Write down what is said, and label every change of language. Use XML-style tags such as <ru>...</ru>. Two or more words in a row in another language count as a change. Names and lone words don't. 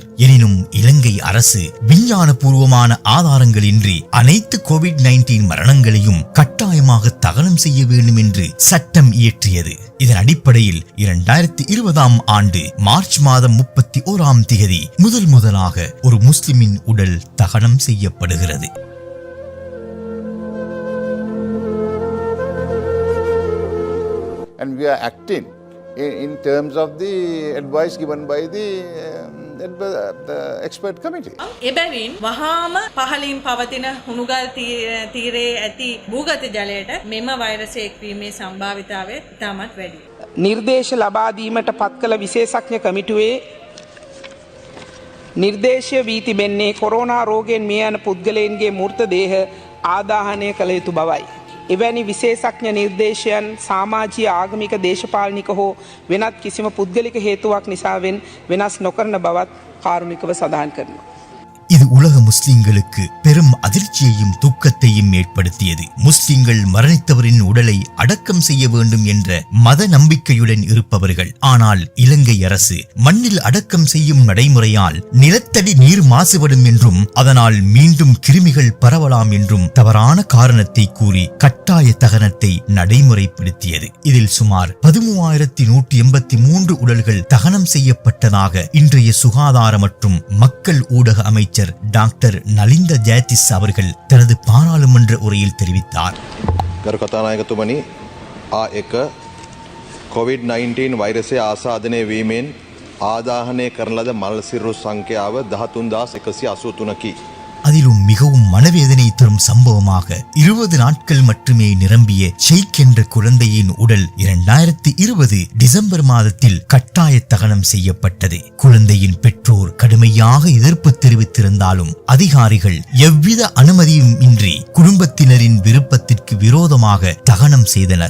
<ta>எனினும் இலங்கை அரசு விஞ்ஞான பூர்வமான ஆதாரங்களின்றி அனைத்து கோவிட்-19 மரணங்களையும் கட்டாயமாக தகனம் செய்ய வேண்டும் என்று சட்டம் இயற்றியது. இதன் அடிப்படையில் 2020 ஆண்டு மார்ச் மாதம் 31 தேதி முதலாக ஒரு முஸ்லிமின் உடல் தகனம் செய்யப்படுகிறது.</ta> <en>And we are acting in terms of the advice given by the expert committee.</en> <si>එබැවින් වහාම පහලින් පවතින හුණුගල් තීරයේ ඇති භූගත ජලයට මෙම වෛරසය එක්වීමේ සම්භාවිතාවය ඉතාමත් වැඩියි. නිර්දේශ ලබා දීමට පත් කළ විශේෂඥ කමිටුවේ නිර්දේශය වී තිබෙන්නේ කොරෝනා රෝගයෙන් මිය යන පුද්ගලයන්ගේ මූර්ත දේහ ආදාහනය කළ යුතු බවයි. එවැනි විශේෂඥ නිර්දේශයන් සමාජීය ආගමික දේශපාලනික හෝ වෙනත් කිසිම පුද්ගලික හේතුවක් නිසාවෙන් වෙනස් නොකරන බවත් කාරුණිකව සඳහන් කරනවා.</si> <ta>இது உலக முஸ்லிம்களுக்கு பெரும் அதிர்ச்சியையும் துக்கத்தையும் ஏற்படுத்தியது. முஸ்லிம்கள் மரணித்தவரின் உடலை அடக்கம் செய்ய வேண்டும் என்ற மத நம்பிக்கையுடன் இருப்பவர்கள். ஆனால் இலங்கை அரசு மண்ணில் அடக்கம் செய்யும் நடைமுறையால் நிலத்தடி நீர் மாசுபடும் என்றும் அதனால் மீண்டும் கிருமிகள் பரவலாம் என்றும் தவறான காரணத்தை கூறி கட்டாய தகனத்தை நடைமுறைப்படுத்தியது. இதில் சுமார் 13,183 உடல்கள் தகனம் செய்யப்பட்டதாக இன்றைய சுகாதார மற்றும் மக்கள் ஊடக அமைச்சர் டாக்டர் நலிந்த ஜெயதிஸ் அவர்கள் தனது பாராளுமன்ற உரையில் தெரிவித்தார்.</ta> <si>ගරු කතානායකතුමනි, ආ1 COVID-19 වෛරසය ආසාදනය වීමෙන් ආදාහනය කරන ලද මල් සිරුරු සංඛ්‍යාව 13,183කි.</si> <ta>அதிலும் மிகவும் மனவேதனை தரும் சம்பவமாக 20 நாட்கள் மட்டுமே நிரம்பிய ஷெய்க் என்ற குழந்தையின் உடல் 2020 டிசம்பர் மாதத்தில் கட்டாய தகனம் செய்யப்பட்டது. குழந்தையின் பெற்றோர் கடுமையாக எதிர்ப்பு தெரிவித்திருந்தாலும் அதிகாரிகள் எவ்வித அனுமதியும் இன்றி குடும்பத்தினரின் விருப்பத்திற்கு விரோதமாக தகனம் செய்தனர்.</ta>